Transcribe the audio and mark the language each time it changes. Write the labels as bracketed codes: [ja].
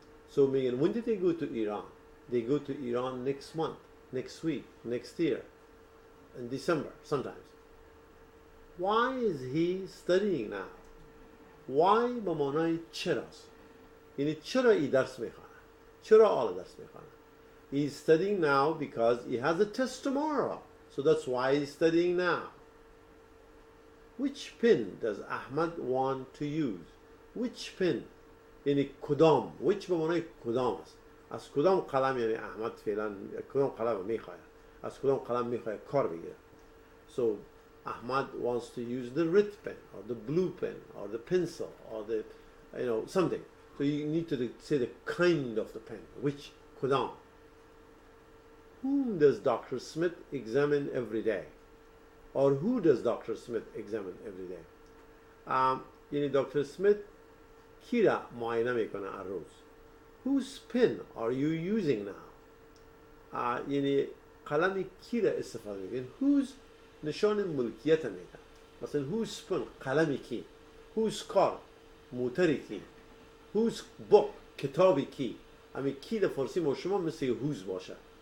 [en] So [fa] میگین [en] when did they go to Iran? They go to Iran next month, next week, next year, in December sometimes. Why is he studying now? [fa] Why به معنای چراست. یعنی چرا ای درس میخوانه؟ [en] چرا آل درس میخوانه؟ He's studying now because he has a test tomorrow. So that's why he's studying now. Which pen does Ahmad want to use? Which pen? [fa] یعنی کدام. Which به معنای کدام است. از کدام قلم یعنی احمد فعلا کدام قلم میخواد. از کدام قلم میخواد کار بگیره. [en] So Ahmad wants to use the red pen or the blue pen or the pencil or the something. So you need to say the kind of the pen. Which [fa] کدام. [en] Whom does Dr. Smith examine every day? Or who does Dr. Smith examine every day? [fa] یعنی دکتر سمیت کی را معاینه میکنه هر روز. [en] Whose pen are you using now? [fa] یعنی قلم کی را استفاده میکنه. Whose نشان ملکیت میده. مثلا [en] whose pen [fa] قلم کی. [en] Whose car [fa] موتر کی. [en] Whose book [fa] کتابی کی. همین کی در فارسی ما شما مثل whose باشه.